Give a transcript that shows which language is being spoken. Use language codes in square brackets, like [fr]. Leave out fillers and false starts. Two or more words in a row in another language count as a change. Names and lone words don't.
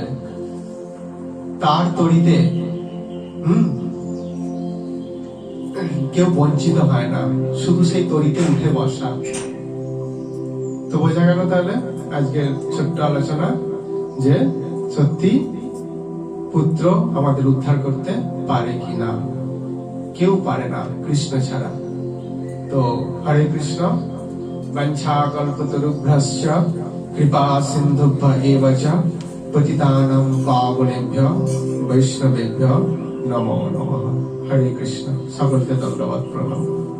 [bn] তার তরিতে কেউ বঞ্চিত হয় না, শুধু সেই তরিতে উঠে বসা। তো বোঝা গেল তাহলে আজকের ছোট্ট আলোচনা যে সত্যি পুত্র আমাদের উদ্ধার করতে পারে কিনা? কেউ পারে না কৃষ্ণ ছাড়া। তো হরে কৃষ্ণ। [sa] বাঞ্ছা কল্পতরুভ্যশ্চ কৃপা সিন্ধুভ্য এব চ পতিতানাং পাবনেভ্যো বৈষ্ণবেভ্যো নমো নমঃ। [bn] হরে কৃষ্ণ। সকলকে ধন্যবাদ, প্রণাম।